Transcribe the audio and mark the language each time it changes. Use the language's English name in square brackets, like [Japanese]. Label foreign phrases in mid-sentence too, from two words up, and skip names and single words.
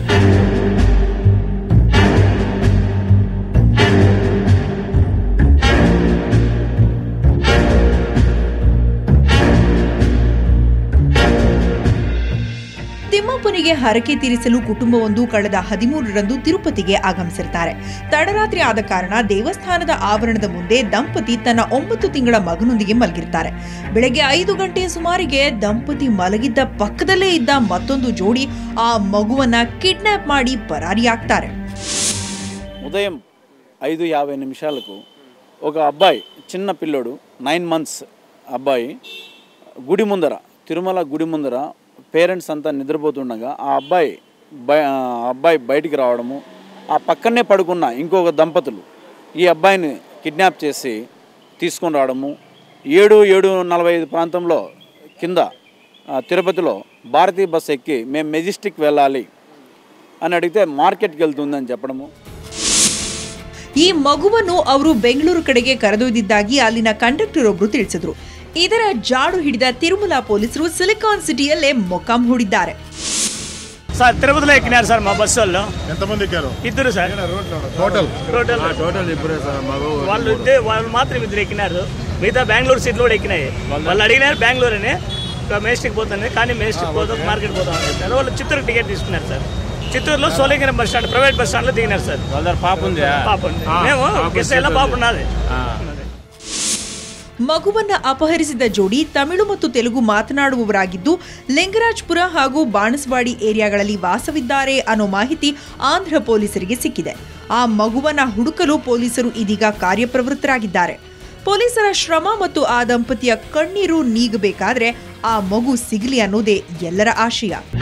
[Kannada] ತಿಮ್ಮಪ್ಪನಿಗೆ ಹರಕೆ ತೀರಿಸಲು ಕುಟುಂಬವೊಂದು ಕಳೆದ 13ರಂದು ತಿರುಪತಿಗೆ ಆಗಮಿಸಿರ್ತಾರೆ. ತಡರಾತ್ರಿ ಆದ ಕಾರಣ ದೇವಸ್ಥಾನದ ಆವರಣದ ಮುಂದೆ ದಂಪತಿ ತನ್ನ 9 ತಿಂಗಳ ಮಗನೊಂದಿಗೆ ಮಲಗಿರ್ತಾರೆ. ಬೆಳಗ್ಗೆ 5 ಗಂಟೆಯ ಸುಮಾರಿಗೆ ದಂಪತಿ ಮಲಗಿದ್ದ ಪಕ್ಕದಲ್ಲೇ ಇದ್ದ ಮತ್ತೊಂದು ಜೋಡಿ ಆ ಮಗುವನ್ನ ಕಿಡ್ನಾಪ್ ಮಾಡಿ పరారీయాಗ್ತಾರೆ. [Telugu] ఉదయం 5:50 నిమిషాలకు ఒక అబ్బాయి చిన్న పిల్లోడు 9 months అబ్బాయి గుడి ముందర తిరుమల గుడి ముందర పేరెంట్స్ అంతా నిద్రపోతుండగా ఆ అబ్బాయి బయటికి రావడము, ఆ పక్కనే పడుకున్న ఇంకొక దంపతులు ఈ అబ్బాయిని కిడ్నాప్ చేసి తీసుకొని రావడము. 7:45 ప్రాంతంలో కింద తిరుపతిలో భారతీయ బస్ ఎక్కి మేము మెజెస్టిక్ వెళ్ళాలి అని అడిగితే మార్కెట్కి వెళ్తుందని చెప్పడము. [Kannada] ಈ ಮಗುವನ್ನು ಅವರು ಬೆಂಗಳೂರು ಕಡೆಗೆ ಕರೆದೊಯ್ದಿದ್ದಾಗಿ ಅಲ್ಲಿನ ಕಂಡಕ್ಟರ್ ಒಬ್ರು ತಿಳಿಸಿದ್ರು. ಇದರ ಜಾಡು ಹಿಡಿದ ತಿರುಮಲ ಪೊಲೀಸರು ಸಿಲಿಕಾನ್ ಸಿಟಿಯಲ್ಲೇ ಮೊಕ್ಕಾಂ ಹೂಡಿದ್ದಾರೆ. [Telugu] సార్ తిరుపతిలో ఎక్కినారు సార్ మా బస్సు వాళ్ళు. ఎంతమంది ఎక్కారు? ఇద్దరు సార్. టోటల్ ఇద్దరే సార్. వాళ్ళు మాత్రం ఇద్దరు ఎక్కినారు. మిగతా బెంగళూరు సీట్లు కూడా ఎక్కినాయి. వాళ్ళు అడిగినారు బెంగళూరు అని, మేస్టిక్ పోతుంది కానీ మేస్టిక్ పోతాం మార్కెట్ పోతాం అని చెప్పారు. వాళ్ళు చిత్తూరు టికెట్ తీసుకున్నారు సార్. చిత్తూరులో సోలింగరం [English] bus stand private bus [Telugu] స్టాండ్లో దిగినారు సార్. వాళ్ళ పాప ఉంది. పాప ఉంది. మేము కిస్టైలో పాప ఉన్నది. [Kannada] ಮಗುವನ್ನ ಅಪಹರಿಸಿದ ಜೋಡಿ ತಮಿಳು ಮತ್ತು ತೆಲುಗು ಮಾತನಾಡುವವರಾಗಿದ್ದು ಲಿಂಗರಾಜ್ಪುರ ಹಾಗೂ ಬಾಣಸ್ವಾಡಿ ಏರಿಯಾಗಳಲ್ಲಿ ವಾಸವಿದ್ದಾರೆ ಅನ್ನೋ ಮಾಹಿತಿ ಆಂಧ್ರ ಪೊಲೀಸರಿಗೆ ಸಿಕ್ಕಿದೆ. ಆ ಮಗುವನ್ನ ಹುಡುಕಲು ಪೊಲೀಸರು ಇದೀಗ ಕಾರ್ಯಪ್ರವೃತ್ತರಾಗಿದ್ದಾರೆ. ಪೊಲೀಸರ ಶ್ರಮ ಮತ್ತು ಆ ದಂಪತಿಯ ಕಣ್ಣೀರು ನೀಗಬೇಕಾದ್ರೆ ಆ ಮಗು ಸಿಗಲಿ ಅನ್ನೋದೇ ಎಲ್ಲರ ಆಶಯ.